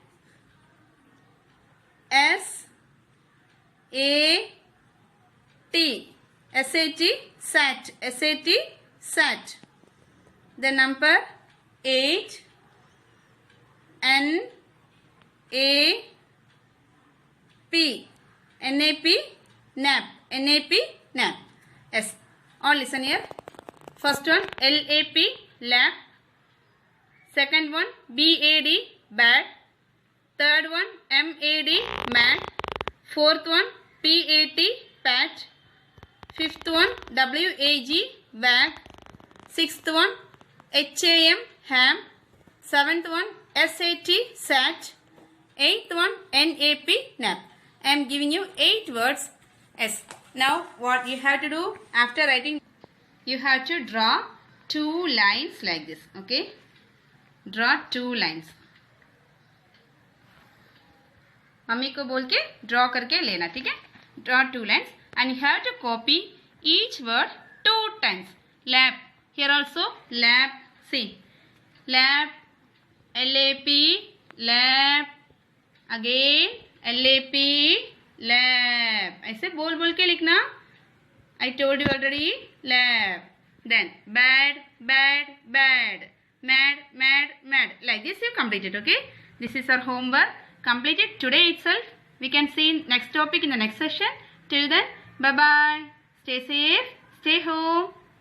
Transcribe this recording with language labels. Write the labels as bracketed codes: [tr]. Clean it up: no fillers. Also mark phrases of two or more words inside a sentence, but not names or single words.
[en] S A T. SAT, sat. SAT, sat. The number 8. N A P. NAP, nap. NAP, nap. Yes. All listen here. First one LAP, lap. Second one BAD, bad. Third one MAD, mad. Fourth one PAT, pat. Fifth one WAG, wag. Sixth one HAM, ham. Seventh one SAT, SAT. Eighth one, NAP, NAP. I am giving you 8 words. Yes. Now what you have to do after writing, you have to draw 2 lines like this. Okay. Draw 2 lines. [hi] मम्मी को बोल के ड्रॉ करके लेना, ठीक है. [en] Draw 2 lines and you have to copy each word 2 times. Lap. Here also lap. See. Lap. LAP. Lap. Again LAP. Lap. [hi] ऐसे बोल बोल के लिखना. [en] I told you already. Lap. Then bad, bad, bad. Mad, mad, mad. Like this you completed. Okay. This is our homework. Completed today itself. We can see next topic in the next session. Till then, bye bye. Stay safe. Stay home.